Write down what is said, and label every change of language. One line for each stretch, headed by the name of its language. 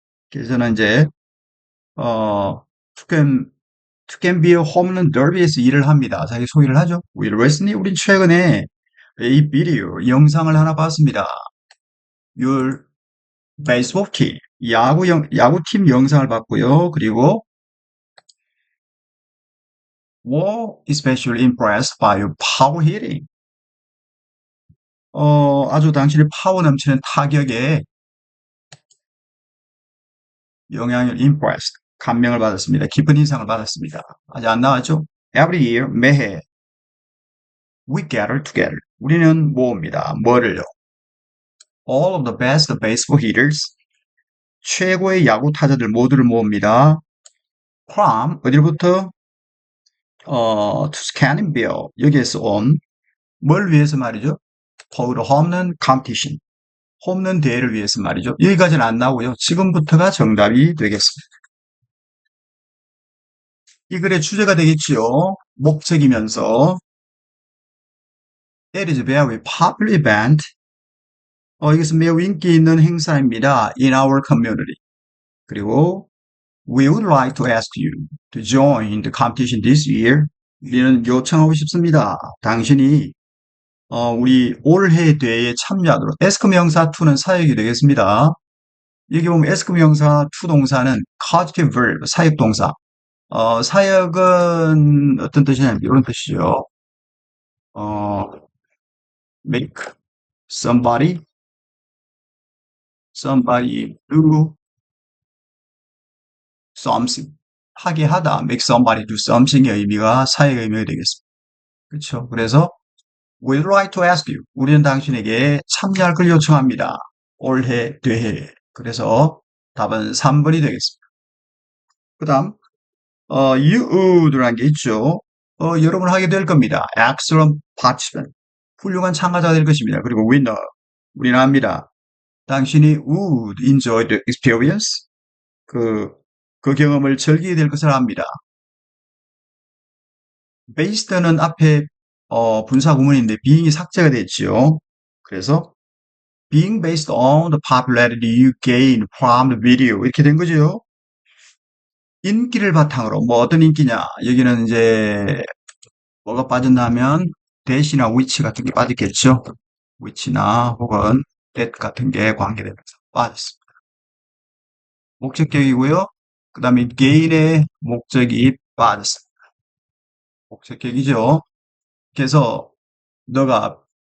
Korean: 그래서는 이제 어, 투캔 투캔비어 홈런 더비에서 일을 합니다. 자기 소개를 하죠. Will Wesley, 우린 최근에 이 비디오 영상을 하나 봤습니다.
English: Your baseball team,
Korean: 야구팀 영상을 봤고요. 그리고
English: were especially impressed by your power hitting.
Korean: 아주 당신의 파워 넘치는 타격에 영향을 impressed, 감명을 받았습니다. 깊은 인상을 받았습니다. 아직 안 나왔죠?
English: Every year,
Korean: 매해
English: we gather together.
Korean: 우리는 모읍니다. 뭐를요?
English: All of the best baseball hitters,
Korean: 최고의 야구 타자들 모두를 모읍니다. from 어디로부터?
English: to Scanningville,
Korean: 여기에서 온 뭘 위해서 말이죠?
English: for the
Korean: 홈런 competition, 홈런 대회를 위해서 말이죠. 여기까지는 안 나오고요. 지금부터가 정답이 되겠습니다. 이 글의 주제가 되겠지요. 목적이면서
English: It is a very popular event.
Korean: 이것은 매우 인기 있는 행사입니다.
English: In our community.
Korean: 그리고
English: We would like to ask you to join the competition this year.
Korean: 우리는 요청하고 싶습니다. 당신이 우리 올해 대회에 참여하도록. ask 명사 to는 사역이 되겠습니다. 여기 보면 ask 명사 to 동사는
English: causative verb,
Korean: 사역 동사. 사역은 어떤 뜻이냐면 이런 뜻이죠.
English: 어, make somebody do something.
Korean: 하게 하다.
English: make somebody do something
Korean: 의 의미가 사역의 의미가 되겠습니다. 그렇죠. 그래서
English: we'd like to ask you.
Korean: 우리는 당신에게 참여할 걸 요청합니다. 올해 대회. 그래서 답은 3번이 되겠습니다. 그 다음,
English: you would
Korean: 라는 게 있죠. 여러분 하게 될 겁니다.
English: excellent participant.
Korean: 훌륭한 참가자가 될 것입니다. 그리고 winner. 우리는 압니다. 당신이
English: would enjoy the experience.
Korean: 그, 그 경험을 즐기게 될 것을 압니다. based는 앞에 분사 구문인데 being이 삭제가 됐지요. 그래서
English: being based on the popularity you gain from the video
Korean: 이렇게 된 거죠. 인기를 바탕으로 뭐 어떤 인기냐? 여기는 이제 뭐가 빠졌냐면 that이나 which 같은 게 빠졌겠죠. which나 혹은 that 같은 게 관계되면서 빠졌습니다. 목적격이고요. 그 다음에 gain의 목적이 빠졌습니다. 목적격이죠. 그래서 너가